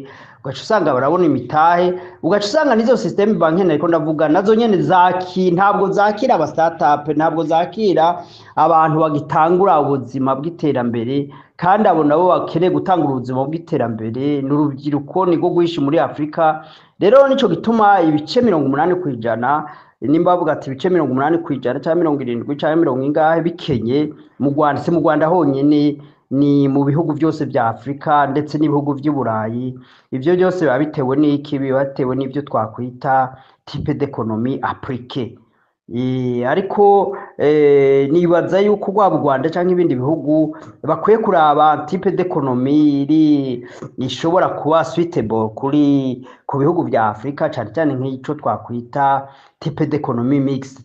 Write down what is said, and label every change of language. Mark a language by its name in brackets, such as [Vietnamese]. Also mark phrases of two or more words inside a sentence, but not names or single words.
[Rundi] Ugaca usanga barabona imitahe, ugaca usanga nizo [French] systeme bancaire [Rundi] ariko ndavuga nazo nyene ntabwo zakira aba startup, ntabwo zakira abantu bagitangura ubuzima bw'iterambere, kandi abo nabo bakeneye gutangura ubuzima bw'iterambere n'urubyiruko niko guhisha muri Afrika. Rero nico gituma ibice 80%, nimba bavuga ati ibice 80% cyangwa 70 cyangwa 90 bikenye mu Rwanda. Si mu Rwanda honyine, ni mu bihugu byose bya Afrika ndetse n'ibihugu by'i Burayi. Ibyo byose biba bitewe n'iki? Biba bitewe n'ibyo twakwita [French] type d'économie appliquée. [Rundi] Ariko nibaza yuko rwaba u Rwanda cyangwa ibindi bihugu bakwiye kuraba [French] type d'économie [Rundi] ishobora kuba suitable ku bihugu bya Afrika, cyane cyane nk'icyo twakwita [French] type d'économie mixte.